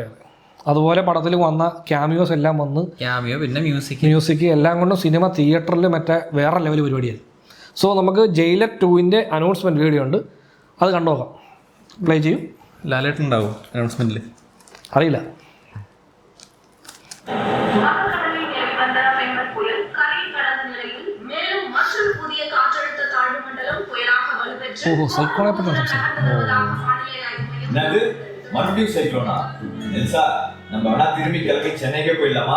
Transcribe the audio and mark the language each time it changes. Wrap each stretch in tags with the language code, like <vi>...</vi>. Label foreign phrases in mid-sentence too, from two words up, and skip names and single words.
<ml>അതുപോലെ പടത്തിൽ വന്ന ക്യാമിയോസ് എല്ലാം വന്ന് പിന്നെ മ്യൂസിക് എല്ലാം കൊണ്ടും സിനിമ തിയേറ്ററിൽ മറ്റേ വേറെ ലെവൽ പരിപാടിയായി. സോ നമുക്ക് ജയിലർ 2-ൻ്റെ അനൗൺസ്മെൻറ്റ് വീഡിയോ ഉണ്ട്, അത് കണ്ടു നോക്കാം. പ്ലേ ചെയ്യും. ലാലേട്ടുണ്ടാവും അനൗൺസ്മെന്റിൽ, അറിയില്ല.</ml> <ta>ஓஹோ, சைக்ளோனை பற்றி மறுபடியும் சைக்ளோனா? நெல்சா, நம்ம வேணா திரும்பி கிளம்பி சென்னைக்கே போயிடலாமா?</ta>